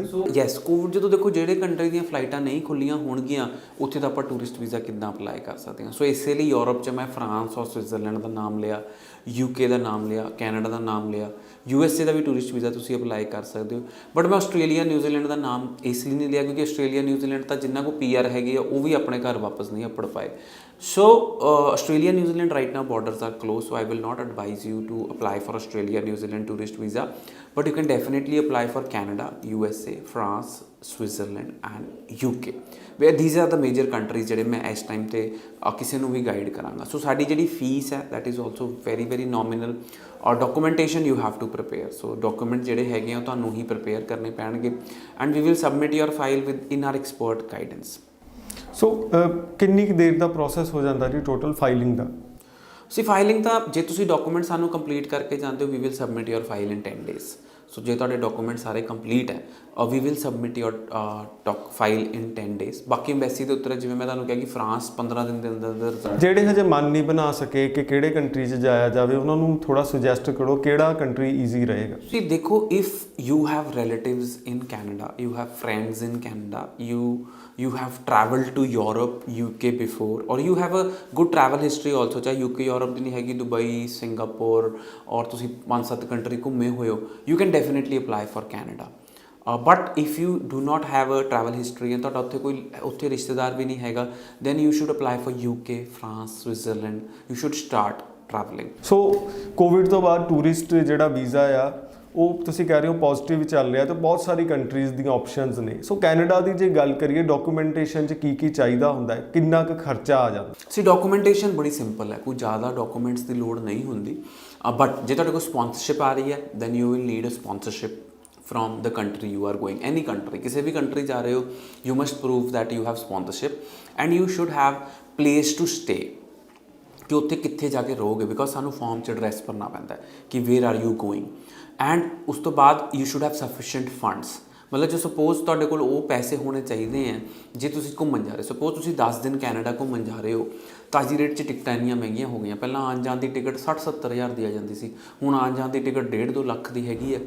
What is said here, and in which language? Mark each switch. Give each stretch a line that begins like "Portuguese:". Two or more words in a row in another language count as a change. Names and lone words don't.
Punjabi: ਯੈਸ, ਕੋਵਿਡ ਜਦੋਂ ਦੇਖੋ ਜਿਹੜੇ ਕੰਟਰੀ ਦੀਆਂ ਫਲਾਈਟਾਂ ਨਹੀਂ ਖੁੱਲੀਆਂ ਹੋਣਗੀਆਂ, ਉੱਥੇ ਤਾਂ ਆਪਾਂ
English: tourist visa
Punjabi: ਕਿੱਦਾਂ ਅਪਲਾਈ ਕਰ ਸਕਦੇ ਹਾਂ। ਸੋ ਇਸੇ ਲਈ ਯੂਰਪ 'ਚ ਮੈਂ ਫਰਾਂਸ ਔਰ ਸਵਿਟਜ਼ਰਲੈਂਡ ਦਾ ਨਾਮ ਲਿਆ, UK ਦਾ ਨਾਮ ਲਿਆ, ਕੈਨੇਡਾ ਦਾ ਨਾਮ ਲਿਆ, USA ਦਾ ਵੀ
English: tourist visa
Punjabi: ਤੁਸੀਂ ਅਪਲਾਈ ਕਰ ਸਕਦੇ ਹੋ। ਬਟ ਮੈਂ ਆਸਟ੍ਰੇਲੀਆ ਨਿਊਜ਼ੀਲੈਂਡ ਦਾ ਨਾਮ ਇਸ ਲਈ ਨਹੀਂ ਲਿਆ, ਕਿਉਂਕਿ ਆਸਟ੍ਰੇਲੀਆ ਨਿਊਜ਼ੀਲੈਂਡ ਤਾਂ ਜਿਨ੍ਹਾਂ ਕੋਲ PR ਹੈਗੀ ਆ ਉਹ ਵੀ ਆਪਣੇ ਘਰ ਵਾਪਸ ਨਹੀਂ ਅੱਪੜ ਪਾਏ।
English: So Australia, New Zealand right now borders are closed, so I will not advise you to apply for Australia, New Zealand tourist visa, but you can definitely apply for Canada, USA, France, Switzerland and UK, where these are the major countries
Punjabi: ਜਿਹੜੇ ਮੈਂ ਇਸ ਟਾਈਮ 'ਤੇ ਕਿਸੇ ਨੂੰ ਵੀ ਗਾਈਡ ਕਰਾਂਗਾ। ਸੋ ਸਾਡੀ ਜਿਹੜੀ ਫੀਸ ਹੈ,
English: that is also very very nominal, ਔਰ documentation you have to prepare.
Punjabi: ਸੋ ਡਾਕੂਮੈਂਟ ਜਿਹੜੇ ਹੈਗੇ ਆ ਉਹ ਤੁਹਾਨੂੰ ਹੀ ਪ੍ਰੀਪੇਅਰ ਕਰਨੇ ਪੈਣਗੇ,
English: and we will submit your file with in our expert guidance.
Punjabi: ਸੋ ਕਿੰਨੀ ਕੁ ਦੇਰ ਦਾ ਪ੍ਰੋਸੈਸ ਹੋ ਜਾਂਦਾ ਜੀ
English: total filing
Punjabi: ਦਾ? ਸੀ ਫਾਈਲਿੰਗ ਤਾਂ ਜੇ ਤੁਸੀਂ ਡਾਕੂਮੈਂਟ ਸਾਨੂੰ ਕੰਪਲੀਟ ਕਰਕੇ ਜਾਂਦੇ ਹੋ,
English: we will submit your file in 10 days.
Punjabi: ਸੋ ਜੇ ਤੁਹਾਡੇ ਡਾਕੂਮੈਂਟ ਸਾਰੇ ਕੰਪਲੀਟ ਹੈ,
English: we will submit your file in 10 days.
Punjabi: ਬਾਕੀ ਐਮਬੈਸੀ ਦੇ ਉੱਤੇ, ਜਿਵੇਂ ਮੈਂ ਤੁਹਾਨੂੰ ਕਿਹਾ ਕਿ ਫਰਾਂਸ 15 ਦਿਨ ਦੇ ਅੰਦਰ। ਜਿਹੜੇ ਹਜੇ ਮਨ ਨਹੀਂ ਬਣਾ ਸਕੇ ਕਿ ਕਿਹੜੇ ਕੰਟਰੀ 'ਚ ਜਾਇਆ ਜਾਵੇ, ਉਹਨਾਂ ਨੂੰ ਥੋੜ੍ਹਾ ਸੁਜੈਸਟ ਕਰੋ ਕਿਹੜਾ ਕੰਟਰੀ ਈਜ਼ੀ ਰਹੇਗਾ। ਤੁਸੀਂ ਦੇਖੋ,
English: if you have relatives in Canada, you have friends in Canada, you have traveled to Europe, UK before, or you have a good travel history also,
Punjabi: ਚਾਹੇ UK Europe ਦੀ ਨਹੀਂ ਹੈਗੀ, ਦੁਬਈ, ਸਿੰਗਾਪੁਰ, ਔਰ ਤੁਸੀਂ 5-7 ਕੰਟਰੀ ਘੁੰਮੇ ਹੋਏ ਹੋ,
English: you can definitely apply for Canada. But if you do not have a travel history and
Punjabi: ਤੁਹਾਡਾ ਉੱਥੇ ਰਿਸ਼ਤੇਦਾਰ ਵੀ ਨਹੀਂ ਹੈਗਾ,
English: then you should apply for UK, France, Switzerland. You should start traveling.
Punjabi: ਸੋ ਕੋਵਿਡ ਤੋਂ ਬਾਅਦ ਟੂਰਿਸਟ ਜਿਹੜਾ ਵੀਜ਼ਾ ਆ ਉਹ ਤੁਸੀਂ ਕਹਿ ਰਹੇ ਹੋ ਪੋਜ਼ਿਟਿਵ ਚੱਲ ਰਿਹਾ, ਤਾਂ ਬਹੁਤ ਸਾਰੀ ਕੰਟਰੀਜ਼ ਦੀਆਂ ਆਪਸ਼ਨਸ ਨੇ। ਸੋ ਕੈਨੇਡਾ ਦੀ ਜੇ ਗੱਲ ਕਰੀਏ ਡਾਕੂਮੈਂਟੇਸ਼ਨ 'ਚ ਕੀ ਚਾਹੀਦਾ ਹੁੰਦਾ ਹੈ, ਕਿੰਨਾ ਕੁ ਖਰਚਾ ਆ ਜਾਂਦਾ? ਸੀ ਡਾਕੂਮੈਂਟੇਸ਼ਨ ਬੜੀ ਸਿੰਪਲ ਹੈ, ਕੋਈ ਜ਼ਿਆਦਾ ਡਾਕੂਮੈਂਟਸ ਦੀ ਲੋੜ ਨਹੀਂ ਹੁੰਦੀ, ਬਟ ਜੇ ਤੁਹਾਡੇ ਕੋਲ ਸਪੋਂਸਰਸ਼ਿਪ ਆ ਰਹੀ ਹੈ
English: then you will need a sponsorship from the country you are going, any country,
Punjabi: ਕਿਸੇ ਵੀ country ਜਾ ਰਹੇ ਹੋ,
English: you must prove that you have sponsorship and you should have place to stay,
Punjabi: ਕਿ ਉੱਥੇ ਕਿੱਥੇ ਜਾ ਕੇ ਰਹੋਗੇ, ਬਿਕੋਜ਼ ਸਾਨੂੰ ਫਾਰਮ 'ਚ ਐਡਰੈਸ ਭਰਨਾ ਪੈਂਦਾ ਹੈ ਕਿ
English: where are you going,
Punjabi: ਐਂਡ ਉਸ ਤੋਂ ਬਾਅਦ
English: you should have sufficient funds,
Punjabi: ਮਤਲਬ ਜੋ ਸਪੋਜ਼ ਤੁਹਾਡੇ ਕੋਲ ਉਹ ਪੈਸੇ ਹੋਣੇ ਚਾਹੀਦੇ ਹੈ ਜੇ ਤੁਸੀਂ ਘੁੰਮਣ ਜਾ ਰਹੇ, ਸਪੋਜ਼ ਤੁਸੀਂ 10 ਦਿਨ ਕੈਨੇਡਾ ਘੁੰਮਣ ਜਾ ਰਹੇ ਹੋ ਤਾਂ ਅੱਜ ਦੀ ਰੇਟ 'ਚ ਟਿਕਟਾਂ ਇੰਨੀਆਂ ਮਹਿੰਗੀਆਂ ਹੋ ਗਈਆਂ, ਪਹਿਲਾਂ ਆਉਣ ਜਾਣ ਦੀ ਟਿਕਟ 60-70 ਹਜ਼ਾਰ ਦੀ ਆ ਜਾਂਦੀ ਸੀ, ਹੁਣ ਆਉਣ ਜਾਣ ਦੀ ਟਿਕਟ 1.5-2 ਲੱਖ ਦੀ ਹੈਗੀ ਹੈ।